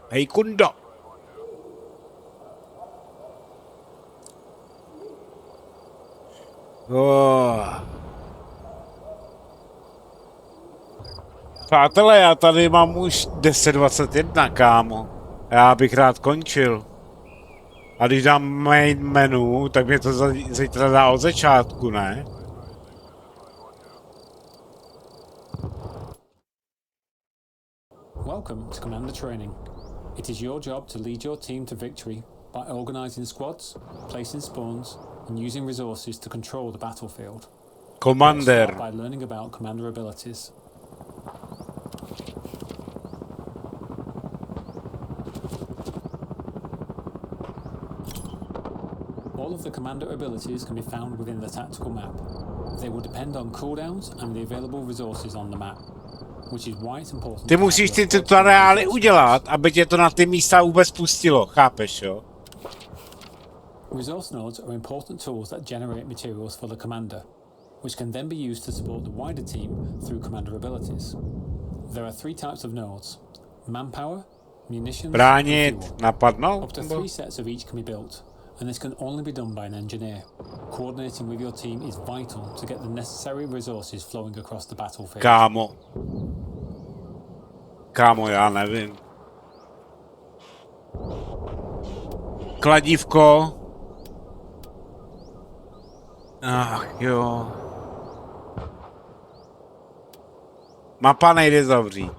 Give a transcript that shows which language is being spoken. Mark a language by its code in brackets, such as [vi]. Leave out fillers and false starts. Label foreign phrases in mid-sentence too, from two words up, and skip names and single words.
[cs] Přátelé, já tady mám už 10:21, kámo. Já bych rád končil. A když dám [en] main menu, [cs] tak mě to zítra dá od začátku, ne? [en] Welcome to Commander Training. It is your job to lead your team to victory by organizing squads, placing spawns, and using resources to control the battlefield. Commander. Let's start by learning about commander abilities. All of the commander abilities can be found within the tactical map. They will depend on cooldowns and the available resources on the map, which is why it's important. [cs] Ty musíš ty tutoriály udělat, aby tě to na ty místa vůbec pustilo, chápeš, jo? [en] Resource nodes are important tools that generate materials for the commander, which can then be used to support the wider team through commander abilities. There are three types of nodes: manpower, munitions, and [cs] Bránit, [en] fuel. [cs] napadnout? [en] Up to 3 sets of each can be built, and this can only be done by an engineer. Coordinating with your team is vital to get the necessary resources flowing across the battlefield. [cs] Kámo, já nevím. Kladívko. Ach jo. Mapa nejde zavřít.